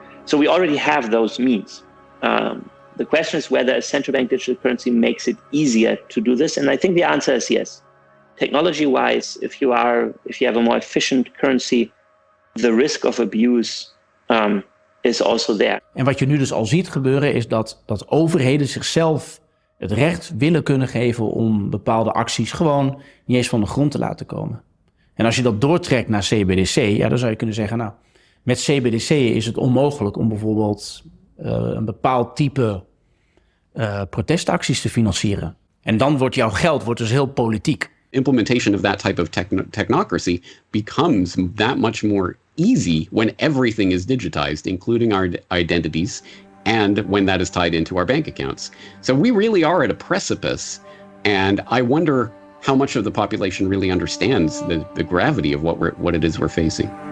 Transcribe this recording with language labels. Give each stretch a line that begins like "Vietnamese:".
English: So we already have those means. The question is whether a central bank digital currency makes it easier to do this, and I think the answer is yes. Technology-wise, if you have a more efficient currency, the risk of abuse is also there.
Dutch: En wat je nu dus al ziet gebeuren is dat overheden zichzelf het recht willen kunnen geven om bepaalde acties gewoon niet eens van de grond te laten komen. En als je dat doortrekt naar CBDC, dan zou je kunnen zeggen, met CBDC is het onmogelijk om bijvoorbeeld een bepaald type protestacties te financieren. En dan wordt jouw geld dus heel politiek.
English: Implementation of that type of technocracy becomes that much more easy when everything is digitized, including our identities, and when that is tied into our bank accounts. So we really are at a precipice, and I wonder how much of the population really understands the gravity of what it is we're facing.